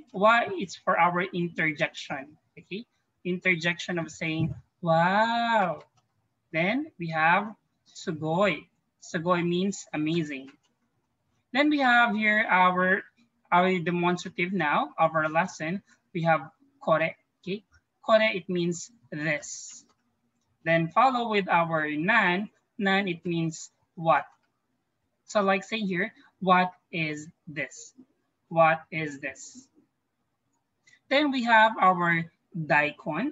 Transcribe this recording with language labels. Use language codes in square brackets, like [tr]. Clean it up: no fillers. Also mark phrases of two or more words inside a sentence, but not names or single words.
[en] Wa is for our interjection, okay? Interjection of saying, wow. Then we have sugoi. Sugoi means amazing. Then we have here our demonstrative now of our lesson. We have kore, okay? Kore, it means this. Then follow with our nan. Nan, it means what. So like say here, what is this? What is this? Then we have our daikon.